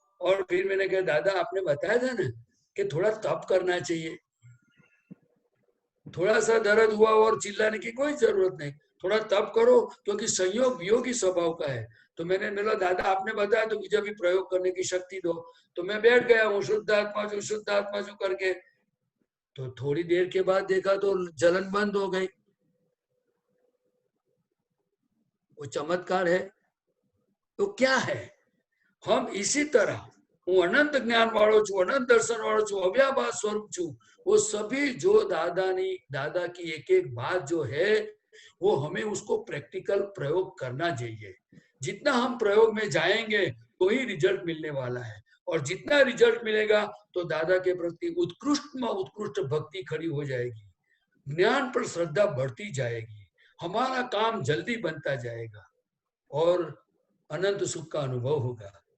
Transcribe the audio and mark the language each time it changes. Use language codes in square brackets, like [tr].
[hi] और फिर मैंने कहा दादा आपने बताया था ना कि थोड़ा तप करना चाहिए, थोड़ा सा दर्द हुआ और चिल्लाने की कोई जरूरत नहीं, थोड़ा तप करो क्योंकि संयोग वियोगी स्वभाव का है। तो मैंने बोला दादा आपने बताया तो मुझे भी प्रयोग करने की शक्ति दो। तो मैं बैठ गया हूँ शुद्ध आत्मा जो करके। तो थोड़ी देर के बाद देखा तो जलन बंद हो गई। वो चमत्कार है। तो क्या है, हम इसी तरह [gu] હું અનંત જ્ઞાન વાળો છું, અનંત દર્શન વાળો છું, અવ્યાભાસ સ્વરૂપ છું। [hi] वो सभी जो दादा की एक एक बात जो है वो हमें उसको प्रैक्टिकल प्रयोग करना चाहिए। जितना हम प्रयोग में जाएंगे तो ही रिजल्ट मिलने वाला है, और जितना रिजल्ट मिलेगा तो दादा के प्रति उत्कृष्ट में उत्कृष्ट भक्ति खड़ी हो जाएगी, ज्ञान पर श्रद्धा बढ़ती जाएगी, हमारा काम जल्दी बनता जाएगा और अनंत सुख का अनुभव होगा।